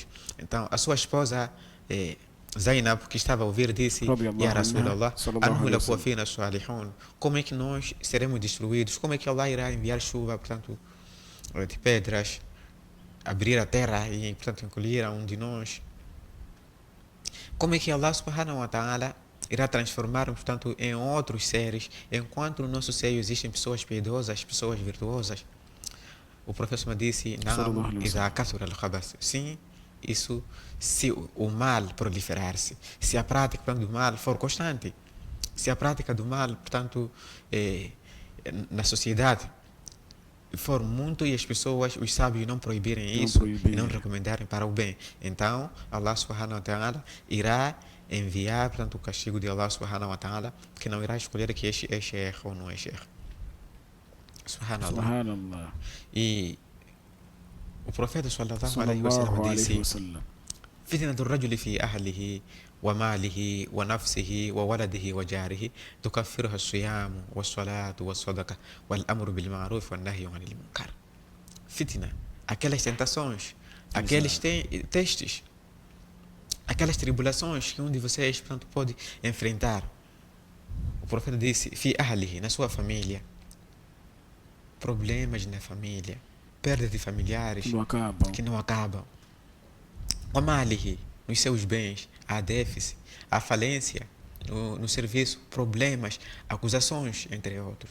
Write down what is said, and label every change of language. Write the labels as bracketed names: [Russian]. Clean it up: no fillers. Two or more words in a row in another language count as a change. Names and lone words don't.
[Portuguese] Então, a sua esposa, Zainab, que estava a ouvir, disse: [Arabic] يا رسول الله, [Portuguese] como é que nós seremos destruídos? Como é que Allah irá enviar chuva, portanto, de pedras, abrir a terra e, portanto, encolher a um de nós? Como é que [Arabic] الله سبحانه وتعالى [Portuguese] irá transformar, portanto, em outros seres, enquanto no nosso seio existem pessoas piedosas, pessoas virtuosas? O professor me disse: sim, isso, se o mal proliferar-se, se a prática do mal for constante, se a prática do mal, portanto, na sociedade for muito e as pessoas, os sábios, não proibirem isso e não recomendarem para o bem, então [Arabic] الله سبحانه وتعالى [Portuguese] irá enviar, portanto, o castigo de [Arabic] الله سبحانه وتعالى, [Portuguese] que não irá escolher que este é sheikh ou não é sheikh. Subhanallah. E o profeta [Arabic] صلى الله عليه وسلم [Portuguese] disse: [Arabic] فتنة الرجل في أهله وماله ونفسه وولده وجاره تكفرها الصيام والصلاة والصدقة والأمر بالمعروف والنهي عن المنكر. [Portuguese] Fitna, aquelas tentações, aqueles testes, aquelas tribulações que um de vocês, portanto, pode enfrentar. O profeta disse: [Arabic] في أهله, [Portuguese] na sua família, problemas na família, perda de familiares que não acabam. Amalihi, nos seus bens, há déficit, há falência no serviço, problemas, acusações, entre outros.